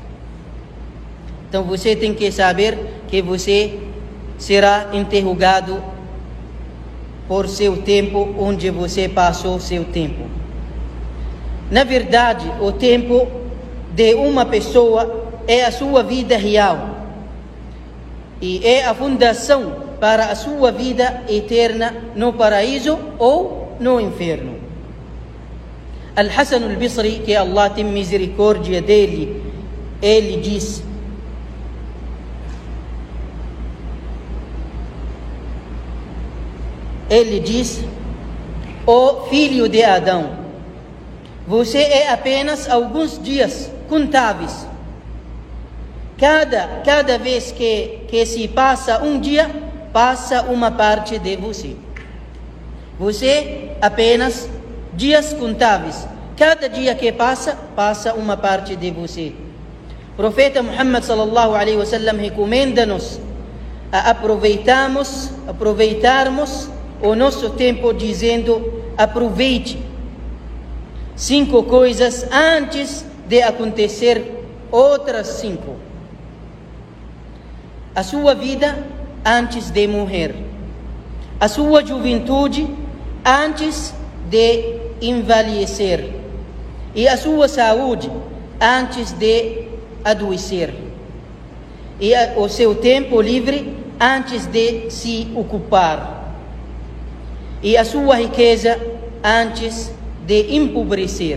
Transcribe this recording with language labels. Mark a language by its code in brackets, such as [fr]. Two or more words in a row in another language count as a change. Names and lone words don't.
[pt] Então você tem que saber que você será interrogado por seu tempo, onde você passou seu tempo. Na verdade, o tempo de uma pessoa é a sua vida real e é a fundação para a sua vida eterna no paraíso ou no inferno. Al-Hasan al-Bisri, que Allah tem misericórdia dele, ele diz: ó filho de Adão, você é apenas alguns dias contáveis. Cada vez que se passa um dia, passa uma parte de você. Você apenas dias contáveis. Cada dia que passa, passa uma parte de você. O profeta Muhammad [ar] صلى الله عليه وسلم [pt] recomenda-nos a aproveitarmos o nosso tempo, dizendo: aproveite 5 coisas antes de acontecer outras 5. A sua vida antes de morrer, a sua juventude antes de envelhecer e a sua saúde antes de adoecer, e o seu tempo livre antes de se ocupar, e a sua riqueza antes de empobrecer.